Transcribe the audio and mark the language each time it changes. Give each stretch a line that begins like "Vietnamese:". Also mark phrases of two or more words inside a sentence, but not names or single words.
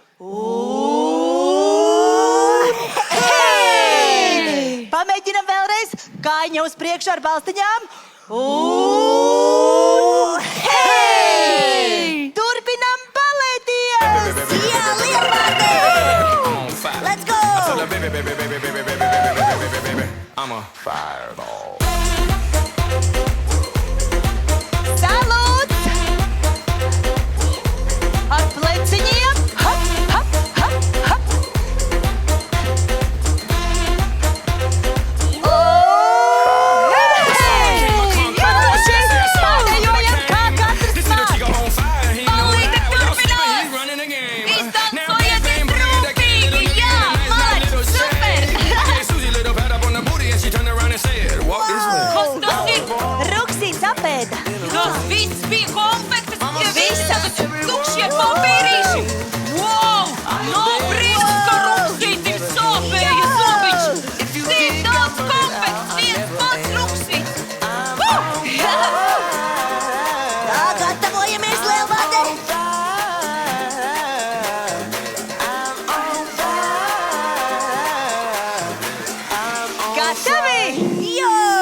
Latvian: Hei! Pamēģinam vēlreiz. Kājiņa uz priekšu ar balstiņām. Hei! Turpinam balēties! Jā, Lielvārde!
English: I'm on fire. Let's go! I tell her, baby, baby, baby, baby, baby, baby, baby, baby, baby, I'm a fireball.
Latvian: Salūts! Ar pleciņiem! Hop, hop, hop, hop! Pārējojam, kā katrs
English: This little
Latvian: māk!
English: chico on fire. He know
Latvian: Palīga,
English: that. Without skipping,
Latvian: turpināt.
English: he's running the game.
Latvian: Izdancojiet
English: bang, bang, bring it again.
Latvian: rūpīgi,
English: Little
Latvian: jā,
English: nigga, nice,
Latvian: malači,
English: little
Latvian: super.
English: shade. Hey, Susie, little pat up on the booty, and she turned around and said, "Walk this way."
Latvian: Kas tas ir? Ruksīs apēda! Tas viss bija konfektes, ja viss tagad tukšie papīrīši. Wow! Nav brīnums, ka Ruksītim sāpēja zobiņš. Cik daudz konfektes, viens pats Ruksīts. Tā, gatavojamies, Lielvārde! Gatavi! Jo!